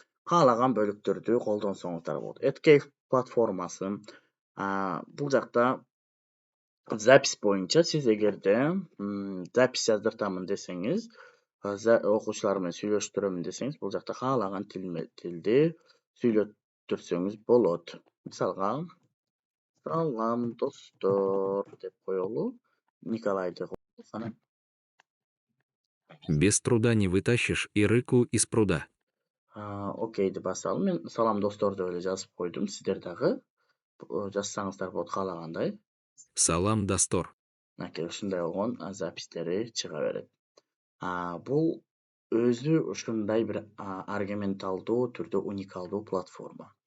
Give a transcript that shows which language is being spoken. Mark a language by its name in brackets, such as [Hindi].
[Kyrgyz] Каалаган бөлүктөрдү колдонсоңуздар болот. Эткеев платформасы. Бул жакта запись боюнча сиз эгерде запись жаздыртамын десеңиз, окуучулар менен сүйлөштүрөмүн десеңиз, бул жакта каалаган тилди сүйлөттүрсөңүз болот. Мисалга, салам достор деп коелу. Николайды коелу. [Russian] Без труда не вытащишь и рыку из пруда. [Kyrgyz] Окейди басалы. Мен салам достор деп эле жазып койдум. Сиздер дагы жазсаңыздар болот каалагандай. Салам достор. Мынакей ушундай болгон запистери чыга берет. Бул өзү ушундай бир аргументалдуу түрдө уникалдуу платформа.